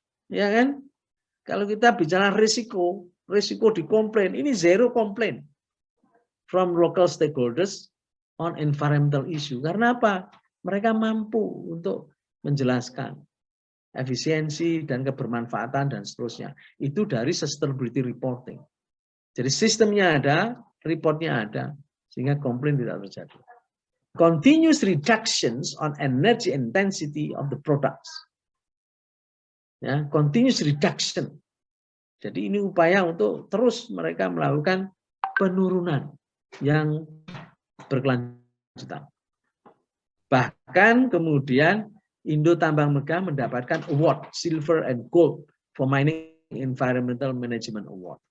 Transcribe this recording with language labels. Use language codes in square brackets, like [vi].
[id] Ya kan? Kalau kita bicara risiko dikomplain, ini [en] zero complaint from local stakeholders on environmental issue. [id] Karena apa? Mereka mampu untuk menjelaskan efisiensi dan kebermanfaatan dan seterusnya. Itu dari sustainability reporting. Jadi sistemnya ada, reportnya ada, sehingga komplain tidak terjadi. [en] Continuous reductions on energy intensity of the products. Ya, continuous reduction. [id] Jadi ini upaya untuk terus mereka melakukan penurunan yang berkelanjutan. Bahkan kemudian Indo Tambang Megah mendapatkan [en] award silver and gold for mining environmental management award.